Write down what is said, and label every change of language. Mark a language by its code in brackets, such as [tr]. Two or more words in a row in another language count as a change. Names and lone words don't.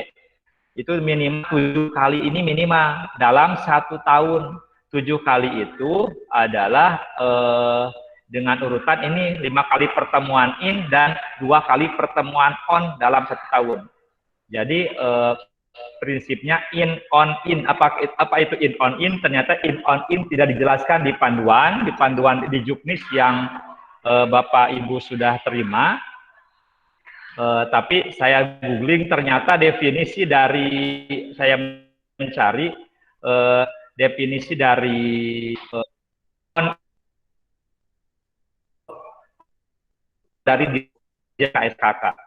[id] Itu minimal 7 kali, ini minimal dalam 1 tahun. 7 kali itu adalah dengan urutan ini 5 kali pertemuan in dan 2 kali pertemuan on dalam 1 tahun. Jadi prinsipnya [en] in on in. [id] Apa itu [en] in on in? [id] Ternyata [en] in on in [id] tidak dijelaskan di panduan di Juknis yang Bapak Ibu sudah terima. Tapi saya googling, ternyata definisi dari saya mencari definisi dari KSKK.